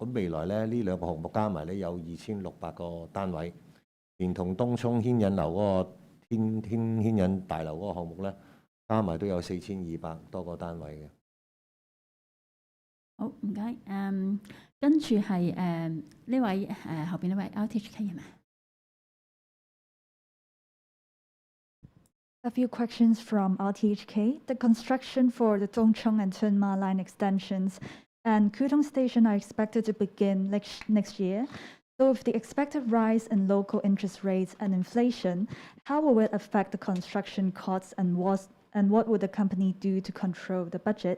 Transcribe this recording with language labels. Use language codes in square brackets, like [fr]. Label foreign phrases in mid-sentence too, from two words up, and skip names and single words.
[yue] 咁未來咧，呢2個項目加埋咧有2600個單位，連同東涌牽引樓嗰個牽引大樓嗰個項目咧，加埋都有4200多個單位嘅。好，唔該。跟住係呢位後邊呢位 LTHK 係咪？ [en] A few questions from RTHK. The construction for the Dongcheng and Tunma line extensions and Kudong station are expected to begin next year. So with the expected rise in local interest rates and inflation, how will it affect the construction costs and what would the company do to control the budget?